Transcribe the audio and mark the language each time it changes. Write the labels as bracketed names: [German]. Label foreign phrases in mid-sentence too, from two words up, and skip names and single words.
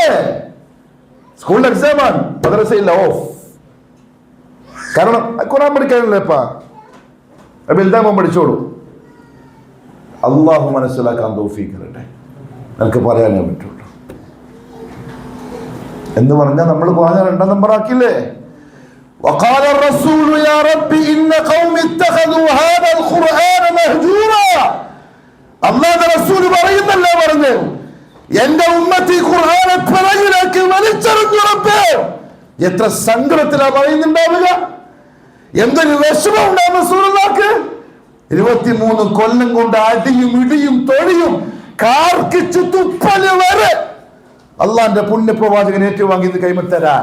[Malayalam] സ്കൂളിന്റെ എക്സാമാണ്, മദ്രസയില്ല ഓഫ്. കാരണം ഖുർആൻ പഠിക്കാനല്ലേപ്പാ, വലുതാകുമ്പോൾ പഠിച്ചോളൂ. അള്ളാഹു മനസ്സിലാക്കാൻ തൗഫീഖ് തരട്ടെ. എനിക്ക് പറയാനേ പറ്റുള്ളൂ. എന്ന് പറഞ്ഞാൽ നമ്മൾ ഖുർആൻ 2 നമ്പർ ആക്കില്ലേ? [Arabic] وقال الرسول يا رب إن قوم اتخذوا هذا القرآن مهجورا. [Malayalam] അല്ലാഹുവിന്റെ റസൂൽ പറയുന്നല്ലേ പറഞ്ഞു, എന്റെ ഉമ്മത്തി ഖുർആനെ പിറകിലേക്ക് വലിച്ചെറിഞ്ഞു റബ്ബേ. എത്ര സങ്കടത്തിലാ പറയുന്നുണ്ടാവുക, എന്തൊരു വിഷമം ഉണ്ടാവും റസൂലുള്ളാഹിക്ക്. 23 കൊല്ലം കൊണ്ട് അടിയും ഇടിയും തൊഴിയും കാർക്കിച്ചു തുപ്പല് വരെ അള്ളാന്റെ പുണ്യപ്രവാചകൻ ഏറ്റുവാങ്ങിയത് കൈമത്തരാൻ.